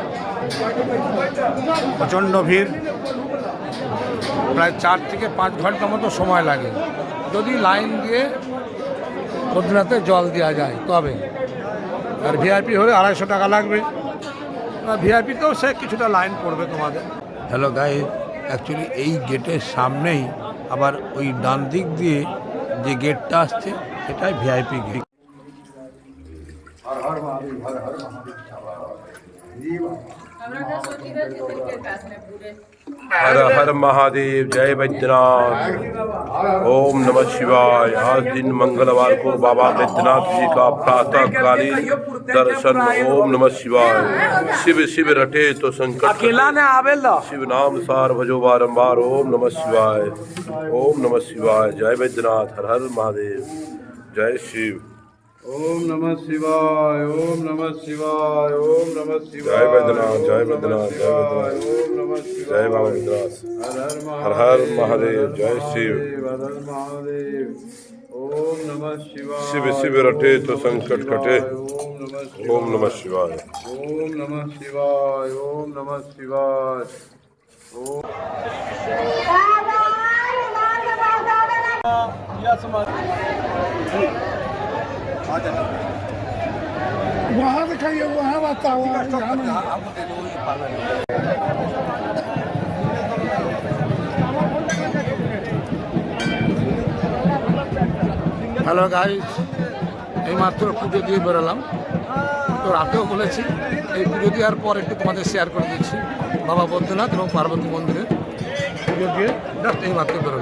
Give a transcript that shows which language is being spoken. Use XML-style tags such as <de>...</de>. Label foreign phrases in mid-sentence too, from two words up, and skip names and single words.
<bn>প্রচণ্ড ভিড়, প্রায় 4 থেকে 5 ঘন্টা মতো সময় লাগে যদি লাইন দিয়ে বদ্রীনাথে জল দেওয়া যায় তবে। আর ভিআইপি হলে 250 টাকা লাগবে। ভিআইপিতেও সে কিছুটা লাইন পড়বে তোমাদের।</bn> <en>Hello guys,</en> <bn>অ্যাকচুয়ালি এই গেটের সামনেই আবার ওই ডান দিক দিয়ে যে গেটটা আসছে সেটাই ভিআইপি গেট।</bn> <hi>हर हर महादेव, जय बैद्यनाथ।</hi> <sa>ओम नमः शिवाय।</sa> <hi>आज दिन मंगलवार को बाबा बैद्यनाथ जी का प्रातः कालीन दर्शन।</hi> <sa>ओम नमः शिवाय।</sa> <hi>शिव शिव रटे तो संकट कटे। शिव नाम सार भजो बारंबार।</hi> <sa>ओम नमः शिवाय, ओम नमः शिवाय।</sa> <hi>जय बैद्यनाथ, हर हर महादेव, जय शिव।</hi> <sa>ओम नमः शिवाय, ओम नमः शिवाय, ओम नमः शिवाय।</sa> <hi>जय बैद्यनाथ, जय बैद्यनाथ, जय बैद्यनाथ।</hi> <sa>ओम नमः शिवाय।</sa> <hi>जय बाबा बैद्यनाथ। हर हर महादेव, जय शिव। हर हर महादेव।</hi> <sa>ओम नमः शिवाय।</sa> <hi>शिव शिव रटे तो संकट कटे।</hi> <sa>ओम नमः शिवाय। ओम नमः शिवाय। ओम नमः शिवाय, ओम नमः शिवाय।</sa> <hi>वहाँ दिखाइए, वहाँ बताओ।</hi> <en>Hello guys,</en> <bn>এইমাত্র পুজো দিয়ে বেরোলাম। তো রাতেও বলেছি এই পুজো দেওয়ার পর একটু তোমাদের শেয়ার করে দিচ্ছি বাবা বদ্রীনাথ এবং পার্বতী মন্দিরে পুজো দিয়ে জাস্ট এইমাত্র বেরোলাম।</bn>